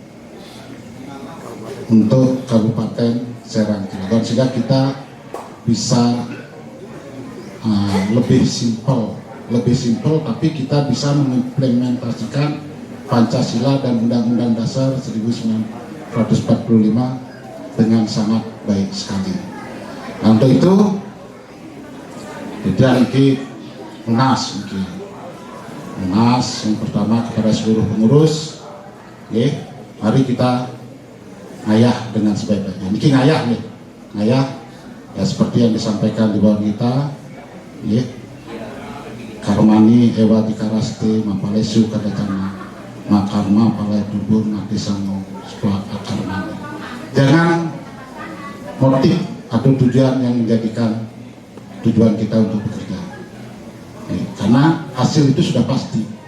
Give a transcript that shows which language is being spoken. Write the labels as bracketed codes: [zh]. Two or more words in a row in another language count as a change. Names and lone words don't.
[id] untuk Kabupaten Serang Cilegon, sehingga kita bisa lebih simpel tapi kita bisa mengimplementasikan Pancasila dan Undang-Undang Dasar 1945 dengan sangat baik sekali. Nah, untuk itu kita Unas yang pertama kepada seluruh pengurus, mari kita ngayah dengan sebaik-baiknya. Niki ngayah ya seperti yang disampaikan di bawah kita, [sa] Karmani Ewa Dikaraste Mapalesu Kadacana Makarma Palai Dubur Mati Sango Sebuah Karmani. [id] Jangan motif atau tujuan yang menjadikan tujuan kita untuk bekerja, karena hasil itu sudah pasti.